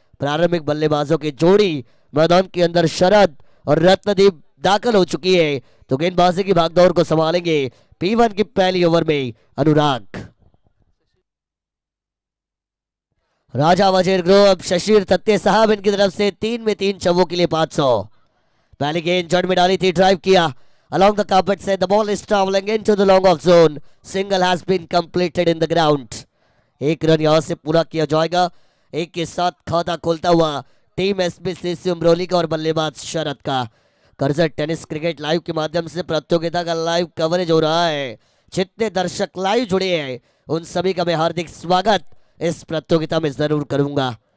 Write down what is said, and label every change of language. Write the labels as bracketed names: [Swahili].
[Hindi] प्रारंभिक बल्लेबाजों की जोड़ी मैदान के अंदर शरद और रत्नदीप दाखिल हो चुकी है, तो गेंदबाजी की भागदौड़ को संभालेंगे P1 की पहली ओवर में अनुराग. राजा वजीर ग्रुप शशीर तत्ते साहब इनकी तरफ से 3 में 3 चौकों के लिए 500. पहली गेंद जड़ में डाली थी, ड्राइव किया [English] along the carpet से the ball is traveling into the long off zone. Single has been completed in the ground. [Hindi] एक रन यहां से पूरा किया जाएगा. एक के साथ खाता खोलता हुआ टीम SBCC उमरोली का और बल्लेबाज शरद का. करजत टेनिस क्रिकेट लाइव के माध्यम से प्रतियोगिता का लाइव कवरेज हो रहा है. जितने दर्शक लाइव जुड़े हैं उन सभी का मैं हार्दिक स्वागत इस प्रतियोगिता में जरूर करूंगा.